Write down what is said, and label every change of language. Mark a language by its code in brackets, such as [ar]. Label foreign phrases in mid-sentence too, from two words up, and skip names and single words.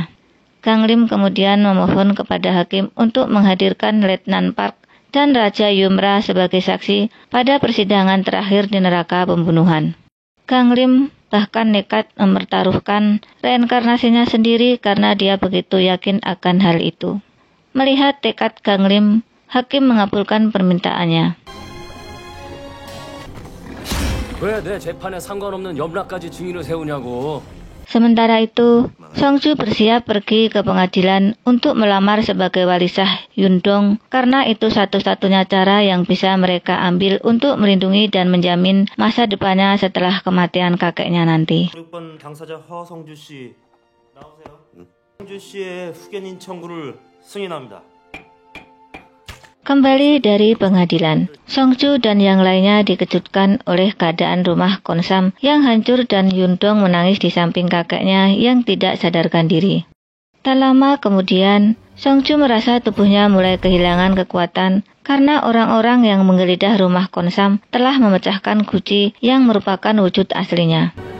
[id] Gamlim kemudian memohon kepada hakim untuk menghadirkan Letnan Park dan Raja Yumra sebagai saksi pada persidangan terakhir di neraka pembunuhan. Gamlim bahkan nekat mempertaruhkan reinkarnasinya sendiri karena dia begitu yakin akan hal itu. Melihat tekad Gamlim, hakim mengabulkan permintaannya. [ko] 왜 내 재판에 상관없는 염라까지 증인을 세우냐고. [id] Sementara itu, Songju bersiap pergi ke pengadilan untuk melamar sebagai wali sah Yundong karena itu satu-satunya cara yang bisa mereka ambil untuk melindungi dan menjamin masa depannya setelah kematian kakeknya nanti. [ko] 6번 당사자 허성주 씨 나오세요. 성주 씨의 후견인 청구를 승인합니다. [id] Kembali dari pengadilan, Songju dan yang lainnya dikejutkan oleh keadaan rumah Konsam yang hancur dan Yundong menangis di samping kakeknya yang tidak sadarkan diri. Tak lama kemudian, Songju merasa tubuhnya mulai kehilangan kekuatan karena orang-orang yang menggeledah rumah Konsam telah memecahkan guci yang merupakan wujud aslinya.